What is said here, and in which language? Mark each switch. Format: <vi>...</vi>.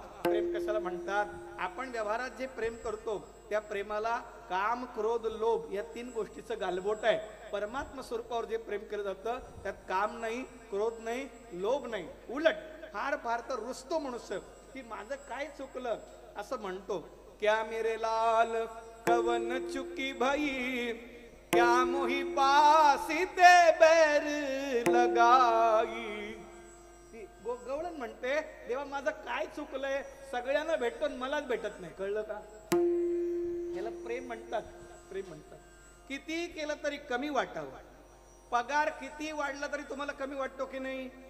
<mr>प्रेम कशाला म्हणतात? आपण व्यवहारात जे प्रेम करतो त्या प्रेमाला काम क्रोध लोभ या तीन गोष्टीचं गालबोट आहे. परमात्मा स्वरूपावर जे प्रेम केलं जातं त्यात काम नाही, क्रोध नाही, लोभ नाही. उलट फार फार तर रुसतो मनुष्य की माझं काय चुकलं असं म्हणतो.</mr> <hi>क्या मेरे लाल कवन चुकी भई, क्या मोही पासी ते बैर लगाई.</hi> <mr>गवळण म्हणते देवा माझं काय चुकलंय, सगळ्यांना भेटतो मलाच भेटत नाही. कळलं का? याला प्रेम म्हणतात. प्रेम म्हणतात. किती केलं तरी कमी वाटावं. पगार किती वाढला तरी तुम्हाला कमी वाटतो की नाही?</mr>